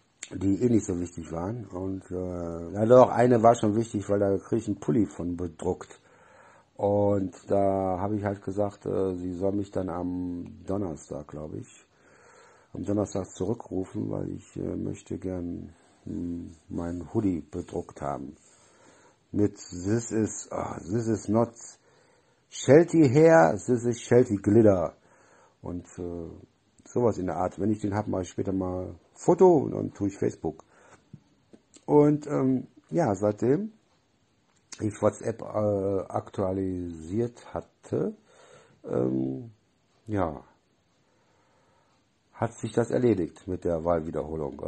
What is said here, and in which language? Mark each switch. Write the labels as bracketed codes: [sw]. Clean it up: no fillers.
[de] die eh nicht so wichtig waren. Und ja, doch, eine war schon wichtig, weil da kriege ich einen Pulli von bedruckt. Und da habe ich halt gesagt, sie soll mich dann am Donnerstag, glaube ich, am Donnerstag zurückrufen, weil ich möchte gern meinen Hoodie bedruckt haben. [en] Mit this is not Shelty Hair, this is Shelty Glitter. [de] Und sowas in der Art. Wenn ich den habe, mache ich später mal Foto und dann tue ich Facebook. Und ja, seitdem ich WhatsApp aktualisiert hatte, ja, hat sich das erledigt mit der Wahlwiederholung.